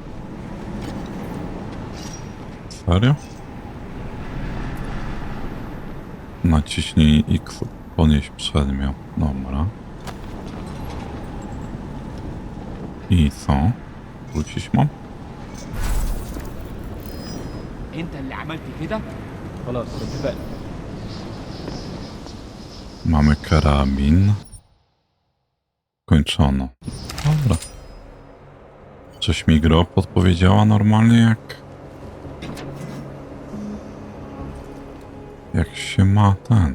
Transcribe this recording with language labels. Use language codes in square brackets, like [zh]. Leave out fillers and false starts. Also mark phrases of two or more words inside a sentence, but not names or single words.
[pl] Serio? Naciśnij X, podnieść przedmiot. Dobra. I co? Wrócić mam? [ar] انت اللي عملت كده خلاص اتفقنا. [pl] Mamy karabin. Kończono. Dobra. Coś mi gra podpowiedziała normalnie jak się ma ten.